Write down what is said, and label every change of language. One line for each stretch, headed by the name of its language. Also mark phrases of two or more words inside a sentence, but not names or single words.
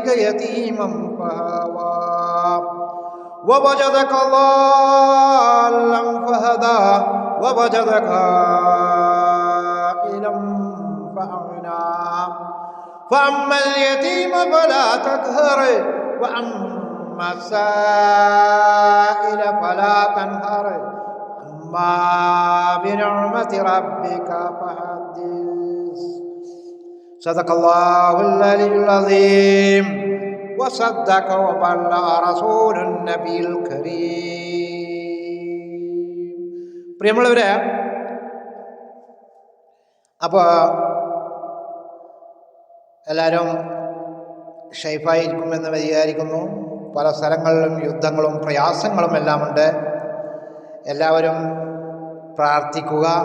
Arabic: يتيما فآوى ووجدك ضالا فهدى ووجدك عائلا فأغنى فأما اليتيم فلا تقهر وأما السائل فلا تنهر أما بنعمة ربك فحدث. صدق الله العلي العظيم وصدق وبلغ رسول النبي الكريم.
Malayalam: പ്രിയമുള്ളവരെ, അപ്പോൾ എല്ലാവരും ഷൈഫായിരിക്കുമെന്ന് വിചാരിക്കുന്നു. പല സ്ഥലങ്ങളിലും യുദ്ധങ്ങളും പ്രയാസങ്ങളും എല്ലാം ഉണ്ട്. എല്ലാവരും പ്രാർത്ഥിക്കുക.